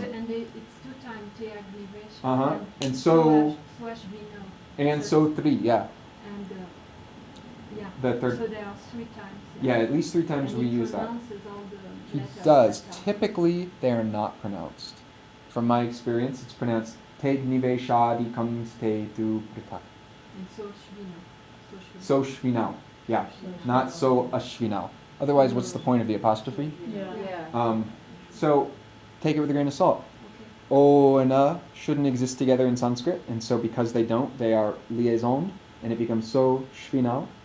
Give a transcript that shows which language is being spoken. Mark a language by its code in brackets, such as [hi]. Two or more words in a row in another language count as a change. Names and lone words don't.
[en] So, and it's 2 times [sa] te agnivesha. [en] Uh-huh. And so, [sa] Swash vino. [en] and so 3, yeah. And yeah. The third. So there are 3 times. Yeah, at least 3 times And we he use that. pronounces all the He letters does. that are- Typically, they're not pronounced. From my experience, it's pronounced [sa] te niveshadi [en] comes [sa] te tu pritak. [en] And [sa] so shvino. So shvinau. [en] Yeah, not [sa] so ashvinau. [en] Otherwise, what's the point of the apostrophe? Yeah. So, take it with a grain of salt. Okay. O and shouldn't exist together in Sanskrit, and so because they don't, they are liaisoned, and it becomes [sa] so shvinau.